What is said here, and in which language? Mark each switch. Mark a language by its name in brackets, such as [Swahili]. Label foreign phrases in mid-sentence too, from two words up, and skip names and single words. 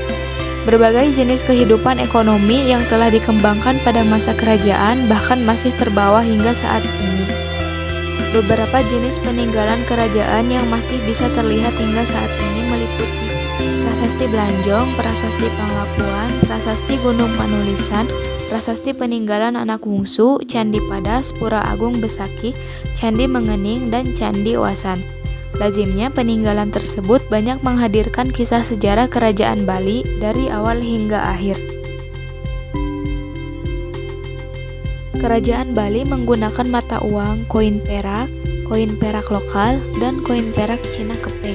[Indonesian] Berbagai jenis kehidupan ekonomi yang telah dikembangkan pada masa kerajaan bahkan masih terbawa hingga saat ini. Beberapa jenis peninggalan kerajaan yang masih bisa terlihat hingga saat ini meliputi Prasasti Belanjong, Prasasti Panglapuan, Prasasti Gunung Panulisan, Prasasti Peninggalan Anak Wungsu, Candi Padas, Pura Agung Besaki, Candi Mengening, dan Candi Wasan. Lazimnya peninggalan tersebut banyak menghadirkan kisah sejarah Kerajaan Bali dari awal hingga akhir. Kerajaan Bali menggunakan mata uang koin perak lokal, dan koin perak Cina kepeng.